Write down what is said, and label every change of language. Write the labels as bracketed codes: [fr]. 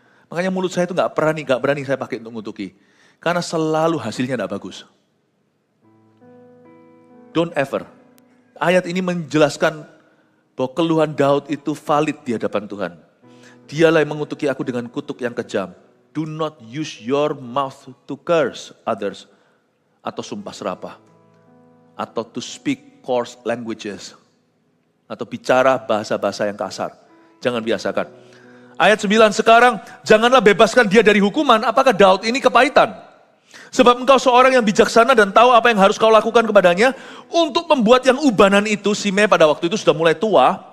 [id] Makanya mulut saya itu gak berani saya pakai untuk mengutuki. Karena selalu hasilnya gak bagus. [en] Don't ever. [id] Ayat ini menjelaskan bahwa keluhan Daud itu valid di hadapan Tuhan. Dialah yang mengutuki aku dengan kutuk yang kejam. [en] Do not use your mouth to curse others. [id] Atau sumpah serapah. [en] Atau to speak coarse languages. [id] Atau bicara bahasa-bahasa yang kasar. Jangan biasakan. Ayat 9, sekarang janganlah bebaskan dia dari hukuman. Apakah Daud ini kepahitan? Sebab engkau seorang yang bijaksana dan tahu apa yang harus kau lakukan kepadanya. Untuk membuat yang ubanan itu, Simei pada waktu itu sudah mulai tua.